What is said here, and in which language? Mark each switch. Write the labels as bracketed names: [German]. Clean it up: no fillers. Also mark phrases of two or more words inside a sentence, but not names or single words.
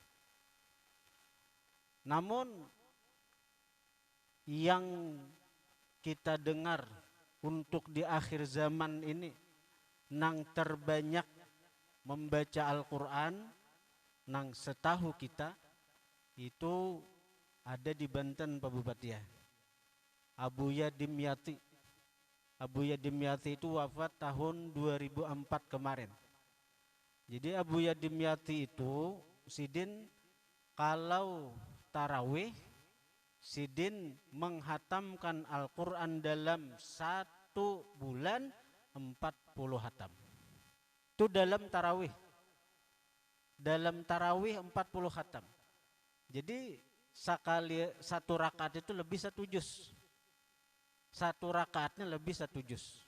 [Indonesian] Namun yang kita dengar untuk di akhir zaman ini, nang terbanyak membaca Al-Quran, nang setahu kita itu ada di Banten Pak Bupati ya, Abuya Dimyati Abu Yadimyati itu wafat tahun 2004 kemarin. Jadi Abu Yadimyati itu Sidin kalau tarawih, Sidin menghatamkan Al-Quran dalam 1 bulan 40 hatam. Itu dalam tarawih. Dalam tarawih 40 hatam. Jadi sekali satu rakaat itu lebih 1 juz. Satu rakaatnya lebih 1 juz.